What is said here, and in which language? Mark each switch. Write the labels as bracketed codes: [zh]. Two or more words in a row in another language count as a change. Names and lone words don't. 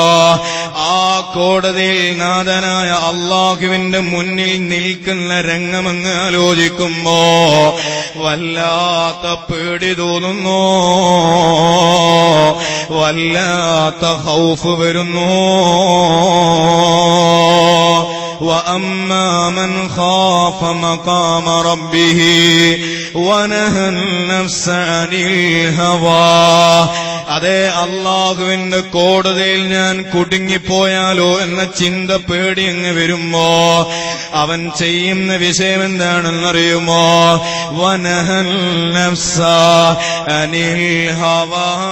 [ml] ആ കോടതിയിൽ നാഥനായ അല്ലാഹുവിന്റെ മുന്നിൽ നിൽക്കുന്ന രംഗമങ്ങ് ആലോചിക്കുമ്പോ വല്ലാത്ത പേടി തോന്നുന്നു, വല്ലാത്ത ഖൗഫ് വരുന്നു. [ar] وَأَمَّا مَنْ خَافَ مَقَامَ رَبِّهِ وَنَهَى النَّفْسَ عَنِ الْهَوَى. [ml] അതേ, അല്ലാഹുവിന്റെ കോടതിയിൽ ഞാൻ കുടുങ്ങിപ്പോയാലോ എന്ന ചിന്ത പേടി അങ്ങ് വരുമ്പോ അവൻ ചെയ്യുന്ന വിഷയം എന്താണെന്നറിയുമോ? [ar] ونهى النفس عن الهوى.